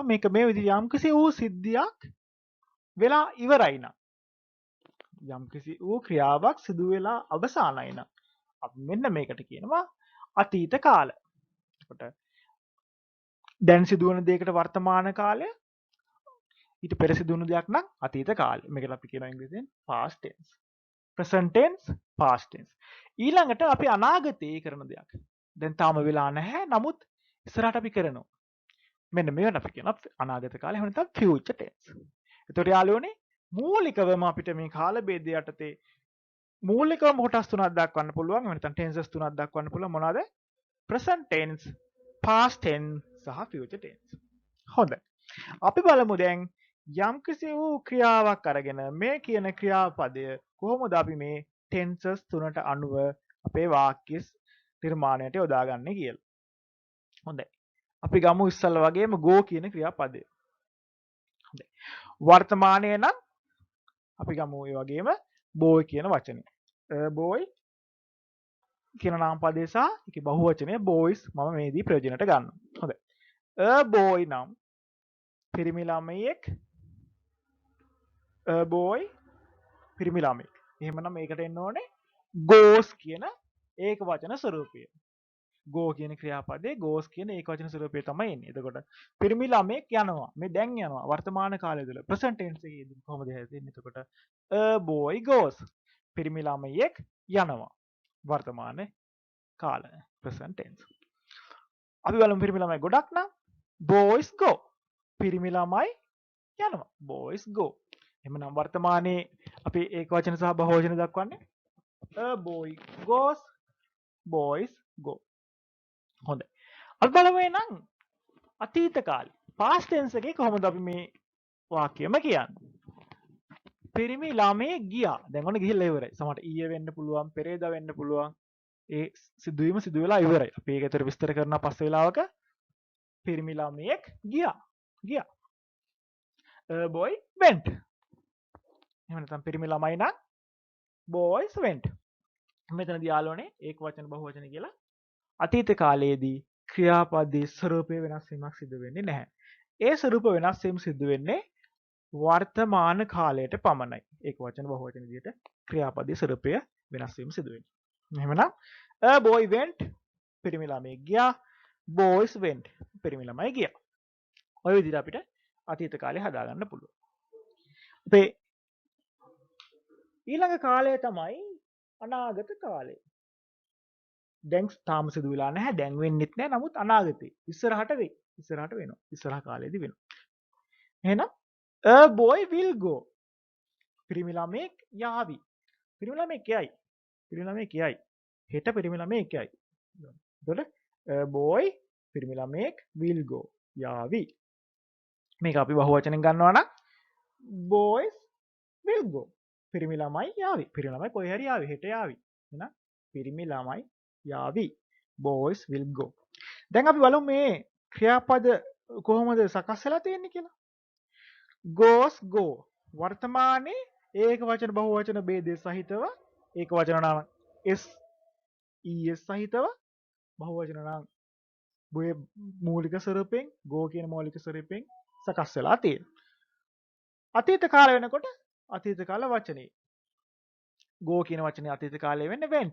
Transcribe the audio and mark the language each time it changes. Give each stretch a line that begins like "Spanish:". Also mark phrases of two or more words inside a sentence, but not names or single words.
Sinhala: මේක මේ විදිහ යම්කිසි වූ සිද්ධියක් වෙලා ඉවරයි නම් යම්කිසි වූ ක්‍රියාවක් සිදු වෙලා අවසానයි නම් අපි මෙන්න මේකට කියනවා අතීත කාල. එතකොට දැන් සිදුවන දෙයකට වර්තමාන කාලය ඊට පෙර සිදුවුණු දෙයක් නම් අතීත කාලය. මේකට අපි කියනවා ඉංග්‍රීසියෙන්
English: past tense. present tense, past tense.
Sinhala: ඊළඟට අපි අනාගතයේ කරන දෙයක්. දැන් තාම වෙලා නැහැ. නමුත් ඉස්සරහට අපි කරනවා. මෙන්න මේකට අපි කියනවා අනාගත කාලය. එහෙම නැත්නම්
English: future tense.
Sinhala: එතකොට යාළුවනේ මූලිකවම අපිට මේ කාල භේදය යටතේ මූලිකවම කොටස් තුනක් දක්වන්න පුළුවන්. එහෙම නැත්නම් tenses තුනක් දක්වන්න පුළුවන්. මොනවාද?
English: present tense, past tense සහ future tense. හොඳයි.
Sinhala: අපි බලමු දැන් යම්කිසි වූ ක්‍රියාවක් අරගෙන මේ කියන ක්‍රියාපදය කොහොමද අපි මේ tenses තුනට අනුව අපේ වාක්‍ය නිර්මාණයට යොදාගන්නේ කියලා. හොඳයි. අපි ගමු ඉස්සල්ලා වගේම go කියන ක්‍රියාපදය. හොඳයි. වර්තමානයේ නම් අපි ගමු ඒ වගේම boy කියන වචනේ. boy කියන නාමපදය සහ ඒකේ බහුවචනය boys මම මේදී ප්‍රයෝජනට ගන්නවා. හොඳයි.
English: a boy
Sinhala: නම් පිරිමි ළමයෙක්
English: a boy
Sinhala: පිරිමි ළමයෙක්. එහෙමනම් මේකට එන්න ඕනේ goes කියන ඒක වචන ස්වරූපය. go කියන ක්‍රියාපදේ goes කියන ඒක වචන ස්වරූපය තමයි එන්නේ. එතකොට පිරිමි ළමයෙක් යනවා. මේ දැන් යනවා. වර්තමාන කාලය තුල
English: present tense
Sinhala: එකේදී කොහොමද හැදෙන්නේ?
English: එතකොට a boy goes.
Sinhala: පිරිමි ළමයෙක් යනවා. වර්තමාන කාල
English: present tense.
Sinhala: අපි බලමු පිරිමි ළමයි ගොඩක් නම්
English: boys go.
Sinhala: පිරිමි ළමයි යනවා.
English: boys go.
Sinhala: එහෙමනම් වර්තමානයේ අපි ඒක වචන සහ බහුවචන දක්වන්නේ
English: a boy goes, boys go.
Sinhala: හොඳයි. අපි බලමු එහෙනම් අතීත කාලේ
English: past tense
Sinhala: එකේ කොහොමද අපි මේ වාක්‍යයම කියන්නේ? පිරිමි ළමයෙක් ගියා. දැන් ඔන්න ගිහිල්ලා ඉවරයි. සමහරට ඊයේ වෙන්න පුළුවන්, පෙරේදා වෙන්න පුළුවන්. ඒ සිදුවීම සිදු වෙලා ඉවරයි. අපි ඒක ඇතර විස්තර කරනවා පස්සේ වෙලාවක. පිරිමි ළමයෙක් ගියා. ගියා.
English: A boy went.
Sinhala: එහෙම නැත්නම් පිරිමි ළමයි නම්
English: boys went.
Sinhala: මෙතනදී යාළුවනේ ඒක වචන බහුවචන කියලා අතීත කාලයේදී ක්‍රියාපදයේ ස්වරූපය වෙනස් වීමක් සිදු වෙන්නේ නැහැ. ඒ ස්වරූප වෙනස් වීම සිදු වෙන්නේ වර්තමාන කාලයට පමණයි. ඒක වචන බහුවචන විදිහට ක්‍රියාපදයේ ස්වරූපය වෙනස් වීම සිදු වෙන්නේ. එහෙමනම්
English: a boy went
Sinhala: පිරිමි ළමයෙක් ගියා.
English: boys went
Sinhala: පිරිමි ළමයි ගියා. ඔය විදිහට අපිට අතීත කාලේ හදාගන්න පුළුවන්. අපේ ඊළඟ කාලය තමයි අනාගත කාලය. දැන් තාම සිදු වෙලා නැහැ. දැන් වෙන්නෙත් නැහැ. නමුත් අනාගතේ ඉස්සරහට වෙයි. ඉස්සරහට වෙනවා. ඉස්සරහ කාලෙදී වෙනවා.
English: එහෙනම් a boy will go.
Sinhala: පිරිමි ළමයෙක් යාවි. පිරිමි ළමයෙක් යයි. පිරිමි ළමයෙක් යයි. හෙට පිරිමි ළමයෙක් යයි. එතකොට
English: a boy
Sinhala: පිරිමි ළමයෙක්
English: will go
Sinhala: යාවි. මේක අපි බහුවචනෙන් ගන්නවා නම්
English: boys will go.
Sinhala: පිරිමි ළමයි යාවි. පිරිමි ළමයි කොහේ හරි යාවි. හෙට යාවි. එහෙනම් පිරිමි ළමයි යාවි.
English: boys will go.
Sinhala: දැන් අපි බලමු මේ ක්‍රියාපද කොහොමද සකස් වෙලා තියෙන්නේ කියලා.
English: goes go
Sinhala: වර්තමානයේ ඒක වචන බහුවචන ભેදය සහිතව ඒක වචන නම් s es සහිතව බහුවචන නම් මූලික ස්වරූපයෙන් go කියන මූලික ස්වරූපයෙන් සකස් වෙලා තියෙනවා. අතීත කාල වෙනකොට අතීත කාල වචනේ go කියන වචනේ අතීත කාලයේ වෙන්නේ went.